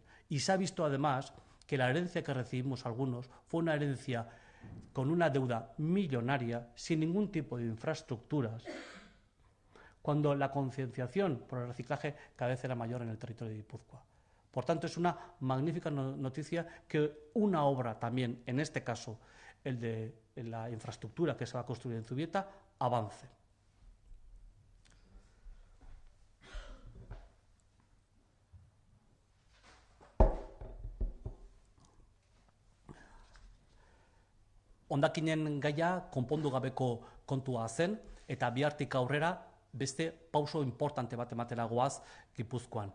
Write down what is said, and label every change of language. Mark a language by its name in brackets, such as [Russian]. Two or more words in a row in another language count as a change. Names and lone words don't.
[Spanish] Y se ha visto además que la herencia que recibimos algunos fue una herencia con una deuda millonaria, sin ningún tipo de infraestructuras, cuando la concienciación por el reciclaje cada vez era mayor en el territorio de Guipúzcoa. Por tanto, es una magnífica noticia que una obra también, en este caso, el de la infraestructura que se va a construir en Zubieta, avance. [Basque] Hondakinen gaia konpondu gabeko kontua zen, eta bihartik aurrera beste pauso importante bat ematera goaz Gipuzkoan.